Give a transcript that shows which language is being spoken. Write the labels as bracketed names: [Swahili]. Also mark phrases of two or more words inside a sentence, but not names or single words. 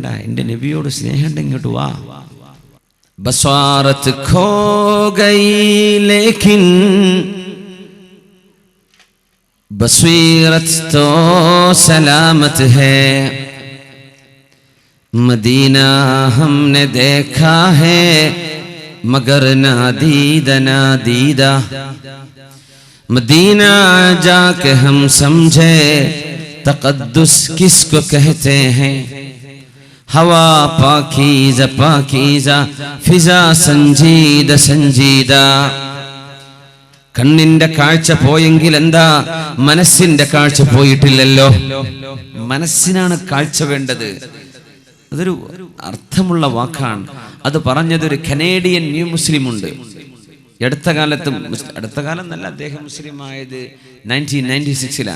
[Malayalam] എന്റെ നബിയോട് സ്നേഹം ഇങ്ങോട്ട് വാ. [Urdu] بصارت کھو گئی لیکن بصیرت تو سلامت ہے, مدینہ ہم نے دیکھا ہے مگر نہ دیدہ نہ دیدہ، مدینہ جاکے ہم سمجھے تقدس کس کو کہتے ہیں، ہوا پاکیزہ پاکیزہ فضا سنجیدہ سنجیدہ. [Malayalam] കണ്ണിന്റെ കാഴ്ച പോയെങ്കിൽ എന്താ, മനസ്സിന്റെ കാഴ്ച പോയിട്ടില്ലല്ലോ. മനസ്സിനാണ് കാഴ്ച വേണ്ടത്. അതൊരു അർത്ഥമുള്ള വാക്കാണ്. അത് പറഞ്ഞതൊരു കനേഡിയൻ ന്യൂ മുസ്ലിം ഉണ്ട്. അടുത്ത കാലം നല്ല അദ്ദേഹം മുസ്ലിം ആയത് 1996-ലാണ്.